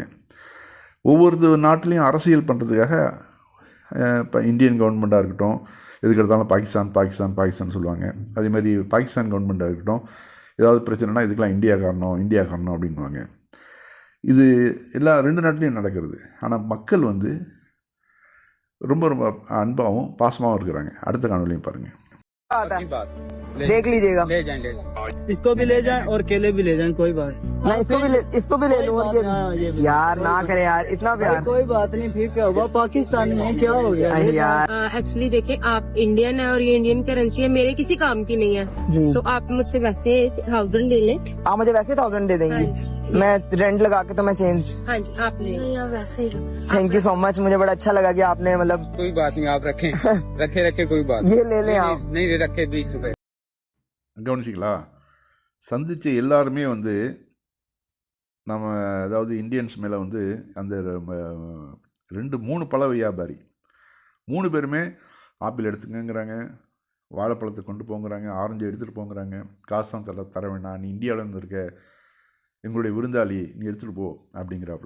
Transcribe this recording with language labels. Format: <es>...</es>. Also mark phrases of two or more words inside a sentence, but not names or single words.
<ta>ஒவ்வொரு நாட்டிலையும் அரசியல் பண்ணுறதுக்காக இப்போ</ta> <en>Indian government</en> <ta>இருக்கட்டும், எதுக்கு எடுத்தாலும் பாகிஸ்தான் சொல்லுவாங்க. அதே மாதிரி</ta> <en>Pakistan government</en> <ta>இருக்கட்டும், ஏதாவது பிரச்சனைனா இதுக்கெல்லாம் இந்தியா காரணம் அப்படின்வாங்க. இது எல்லா 2 நாட்டிலையும் நடக்கிறது. ஆனால் மக்கள் வந்து ரொம்ப ரொம்ப அன்பாகவும் பாசமாகவும் இருக்கிறாங்க. அடுத்த காணொலியும் பாருங்கள்.</ta> <hi>आता अच्छी है, बात देख लीजिएगा। ले जाएंगे इसको भी ले जाएं और केले भी ले जाएं, कोई बात मैं इसको भी ले लूँ और ये भी। यार ना करे यार, इतना भाई, प्यार। कोई बात नहीं, फिर क्या हुआ, पाकिस्तानी है, क्या हो गया अरे यार एक्चुअली देखिए आप इंडियन है और ये</hi> <en>Indian currency</en> <hi>है, मेरे किसी काम की नहीं है, जी, तो आप मुझसे वैसे 1000 ले लें। आप मुझे वैसे 1000 दे देंगी, हाँ मैं रेंट लगा के तो मैं चेंज। हाँ जी आप ले वैसे ही</hi> <en>thank you so much,</en> <hi>मुझे बड़ा अच्छा लगा कि आपने मतलब कोई बात नहीं आप रखें रखे कोई बात ये ले लें आप। नहीं रखे 20 रुपए</hi> <ta>கவனிச்சிங்களா? சந்தித்த எல்லாருமே வந்து நம்ம அதாவது இந்தியன்ஸ் மேலே வந்து அந்த 2-3 பழ வியாபாரி 3 பேருமே ஆப்பிள் எடுத்துக்கங்கிறாங்க, வாழைப்பழத்தை கொண்டு போங்கிறாங்க, ஆரஞ்சு எடுத்துகிட்டு போங்கிறாங்க, காசு தான் தர வேண்டாம், நீ இந்தியாவிலேருந்து இருக்க, எங்களுடைய விருந்தாளி, நீ எடுத்துகிட்டு போ அப்படிங்கிறாப்புல.</ta>